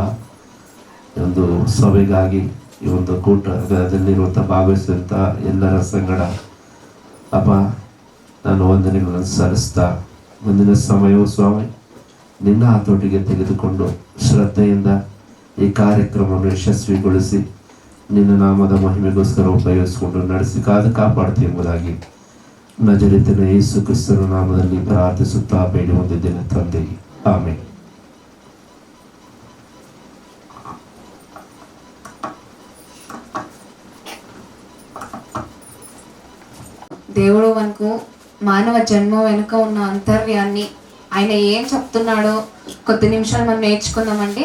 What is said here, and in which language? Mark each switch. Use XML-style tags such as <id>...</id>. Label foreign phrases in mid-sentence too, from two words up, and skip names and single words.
<kn>ಒಂದು ಸಭೆಗಾಗಿ, ಈ ಒಂದು ಕೂಟದಲ್ಲಿರುವಂಥ ಭಾಗವಹಿಸಿದಂಥ ಎಲ್ಲರ ಸಂಗಡ ಅಪ್ಪ ನಾನು ವಂದನೆಗಳನ್ನು ಸಲ್ಲಿಸ್ತಾ, ಮುಂದಿನ ಸಮಯವು ಸ್ವಾಮಿ ನಿನ್ನ ಹತೋಟಿಗೆ ತೆಗೆದುಕೊಂಡು ಶ್ರದ್ಧೆಯಿಂದ ಈ ಕಾರ್ಯಕ್ರಮವನ್ನು ಯಶಸ್ವಿಗೊಳಿಸಿ ನಿನ್ನ ನಾಮದ ಮಹಿಮೆಗೋಸ್ಕರ ಉಪಯೋಗಿಸಿಕೊಂಡು ನಡೆಸಿ ಕಾಪಾಡ್ತಿ ಎಂಬುದಾಗಿ ನಜರೇತಿನ ಯೇಸು ಕ್ರಿಸ್ತನ ನಾಮದಲ್ಲಿ ಪ್ರಾರ್ಥಿಸುತ್ತಾ ಬೇಡಿ ಹೊಂದಿದ್ದೇನೆ ತಂದೆ, ಆಮೆನ್.</kn> <te>దేవుడు మనకు మానవ జన్మ వెనుక ఉన్న అంతర్యాన్ని, ఆయన ఏం చెప్తున్నాడో కొద్ది నిమిషాలు మనం నేర్చుకుందామండి.</te>